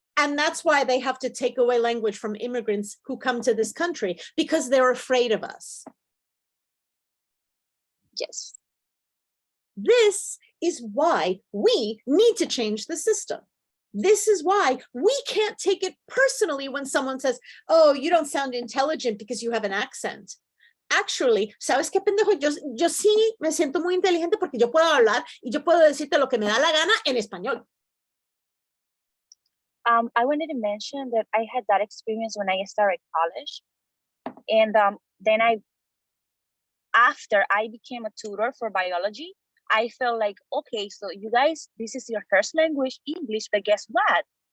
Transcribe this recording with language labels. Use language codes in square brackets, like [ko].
[en] And that's why they have to take away language from immigrants who come to this country, because they're afraid of us. Yes. This is why we need to change the system. This is why we can't take it personally when someone says, oh, you don't sound intelligent because you have an accent. Actually, [es] ¿sabes qué pendejo? Yo sí me siento muy inteligente porque yo puedo hablar y yo puedo decirte lo que me da la gana en español. [en] I wanted to mention that I had that experience when I started college. And then after I became a tutor for biology, I felt like, okay, so you guys, this is your first language, English, but guess what?